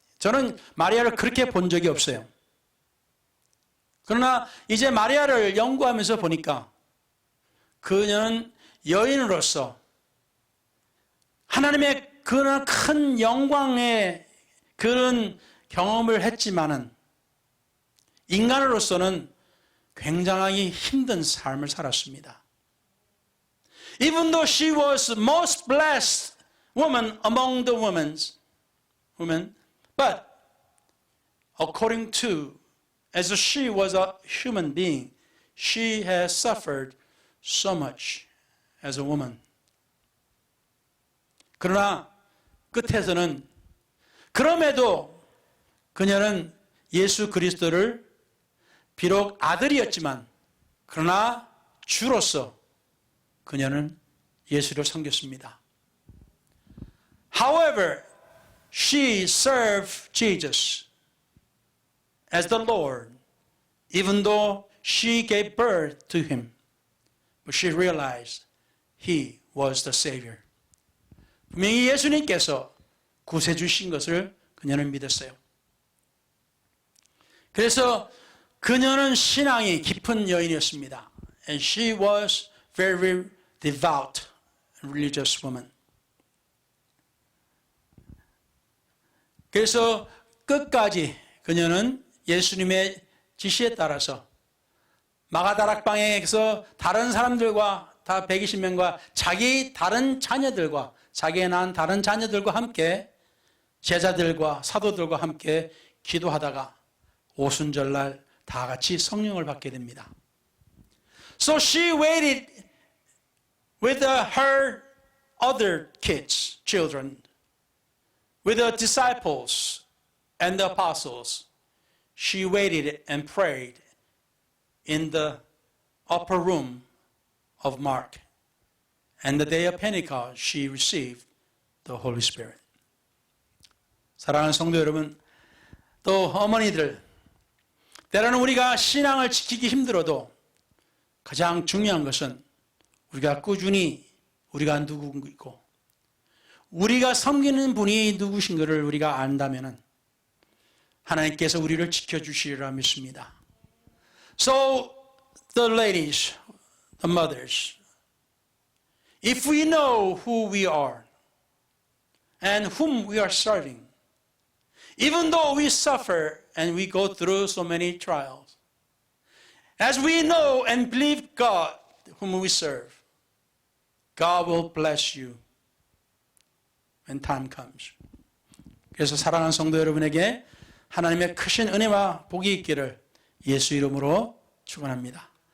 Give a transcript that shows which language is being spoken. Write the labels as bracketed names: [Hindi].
[Korean] 저는 마리아를 그렇게 본 적이 없어요. 그러나 이제 마리아를 연구하면서 보니까 그녀는 여인으로서 하나님의 그런 큰 영광의 그런 경험을 했지만은 인간으로서는 굉장히 힘든 삶을 살았습니다. [English] Even though she was most blessed woman among the women, but according to, as she was a human being, she has suffered so much as a woman. [Korean] 그러나 끝에서는 그럼에도 그녀는 예수 그리스도를 비록 아들이었지만 그러나 주로서 그녀는 예수를 섬겼습니다. [English] However, she served Jesus as the Lord, even though she gave birth to him. But she realized he was the Savior. [Korean] 분명히 예수님께서 구세주신 것을 그녀는 믿었어요. 그래서 그녀는 신앙이 깊은 여인이었습니다. [English] And she was very devout and religious woman. [Korean] 그래서 끝까지 그녀는 예수님의 지시에 따라서 마가다락방에서 다른 사람들과 다 120명과 자기 다른 자녀들과 자기의 낳은 다른 자녀들과 함께 제자들과 사도들과 함께 기도하다가 오순절날 다 같이 성령을 받게 됩니다. [English] So she waited with her other kids, children, with the disciples and the apostles. She waited and prayed in the upper room of Mark. And the day of Pentecost, she received the Holy Spirit. [Korean] 사랑하는 성도 여러분, 또 어머니들, 때로는 우리가 신앙을 지키기 힘들어도 가장 중요한 것은 우리가 꾸준히 우리가 누구이고 우리가 섬기는 분이 누구신 것을 우리가 안다면 하나님께서 우리를 지켜주시리라 믿습니다. [English] So the ladies, the mothers, if we know who we are and whom we are serving, even though we suffer and we go through so many trials, as we know and believe God whom we serve, God will bless you when time comes. [Korean] 그래서 사랑하는 성도 여러분에게 하나님의 크신 은혜와 복이 있기를 예수 이름으로 축원합니다.